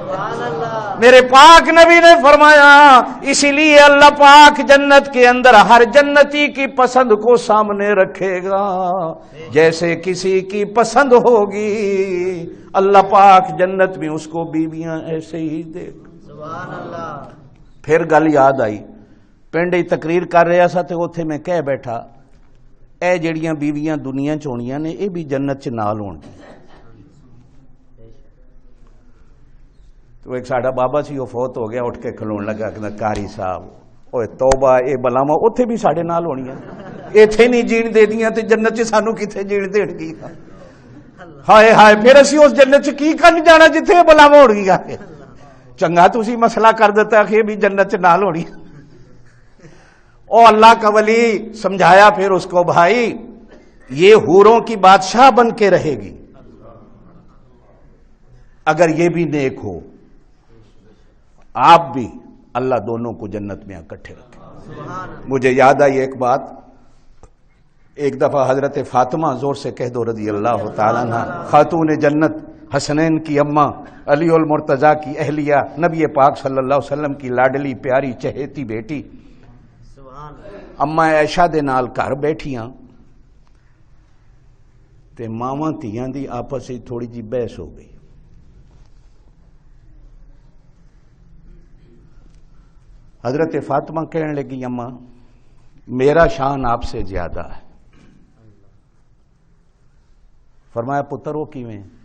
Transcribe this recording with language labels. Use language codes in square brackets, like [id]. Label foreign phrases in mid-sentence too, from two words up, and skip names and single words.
[ur] میرے پاک نبی نے فرمایا اسی لیے اللہ پاک جنت کے اندر ہر جنتی کی پسند کو سامنے رکھے گا، جیسے کسی کی پسند ہوگی اللہ پاک جنت میں اس کو بیویاں ایسے ہی دیکھ۔ [pa] پھر گل یاد آئی، پنڈ ہی تقریر کر رہا سا تے اوتھے میں کہہ بیٹھا اے جڑیاں بیویاں دنیا چ ہونیاں نے اے بھی جنت چ نال ہون گی۔ تو ایک ساڈا بابا سی وہ فوت ہو گیا، اٹھ کے کھلون لگا کہ قاری صاحب اوے توبہ اے بلاواں اوتھے بھی ساڈے نال ہونیاں، ایتھے نہیں جین دے دیاں تے جنت چ سانو کتھے جین دین گی؟ ہائے ہائے پھر اسی اس جنت چ کی کرن جانا جتھے بلاواں ہون گیاں؟ چنگا تسی مسئلہ کر دیتا کہ بھی جنت چ نال ہونی۔ [ur] او اللہ کا ولی سمجھایا پھر اس کو بھائی یہ حوروں کی بادشاہ بن کے رہے گی اگر یہ بھی نیک ہو، آپ بھی اللہ دونوں کو جنت میں اکٹھے رکھے۔ مجھے یاد آئی ایک بات، ایک دفعہ حضرت فاطمہ، زور سے کہہ دو [ar] رضی اللہ تعالیٰ عنہ، [ur] خاتون جنت، حسنین کی اماں، علی المرتضیٰ کی اہلیہ، نبی پاک [ar] صلی اللہ علیہ وسلم [ur] کی لاڈلی پیاری چہیتی بیٹی اماں عائشہ [pa] دے نال گھر بیٹھیاں تے ماواں دھیاں دی آپس وچ تھوڑی جی بحث ہو گئی۔ [ur] حضرت فاطمہ کہنے لگی اماں میرا شان آپ سے زیادہ ہے۔ [pa] فرمایا پتر وہ کیویں؟